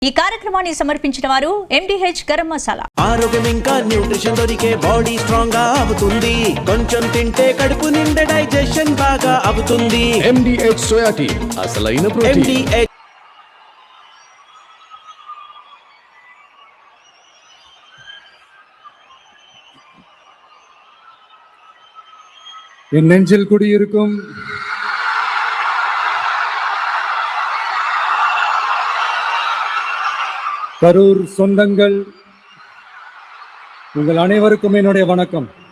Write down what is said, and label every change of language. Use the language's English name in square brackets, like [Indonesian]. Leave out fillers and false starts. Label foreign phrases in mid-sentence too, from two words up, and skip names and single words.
[Telugu] ఈ కార్యక్రమాన్ని సమర్పించిన వారు ఎండిహెచ్ గరం మసాలా. ఆరోగ్యం ఇంకా న్యూట్రిషన్ దొరికే [English] body strong [Telugu] గా అవుతుంది. కొంచెం తింటే కడుపు నిండా డైజెషన్ బాగా అవుతుంది. ఎండిహెచ్ సోయా టీ అసలైన ప్రోటీన్. [Tamil] என் நெஞ்சில் குடியிருக்கும் கரூர் சொந்தங்கள், உங்கள் அனைவருக்கும் என்னுடைய வணக்கம்.